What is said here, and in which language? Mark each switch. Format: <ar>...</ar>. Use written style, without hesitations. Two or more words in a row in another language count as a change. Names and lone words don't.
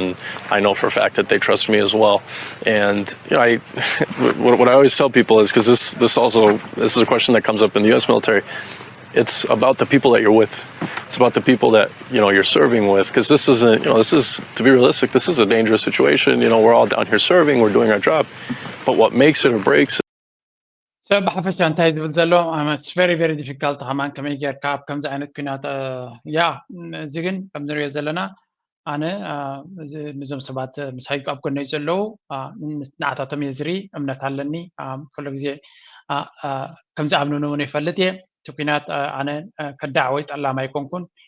<en>And I know for a fact that they trust me as well. And what I always tell people is, because this is a question that comes up in the U.S. military. It's about the people that you're with. It's about the people that you're serving with. Because this isn't, this is, to be realistic, this is a dangerous situation. We're all down here serving, we're doing our job. But what makes it or breaks it.</en> <ti>So ብሓፈሻ እንታይ ዝብል ዘሎ</ti> <en>it's very very difficult</en> <ti>ሃማን ከመይ ጌርካ ኣብ ከምዚ ዓይነት ኩናት እዚ ግን ከም ንሪኦ ዘለና ኣነ ንዞም ሰባት ምሳይ ኣብ ጎነይ ዘለዉ ንዓታቶም እየ ዝርኢ እምነት ኣለኒ ኩሉ ግዜ ከምዚ ኣምንኑ እውን ይፈልጥ እየ እቲ ኩናት ኣነ ከዳዕ ወይ ጠላማ ኣይኮንኩን</ti>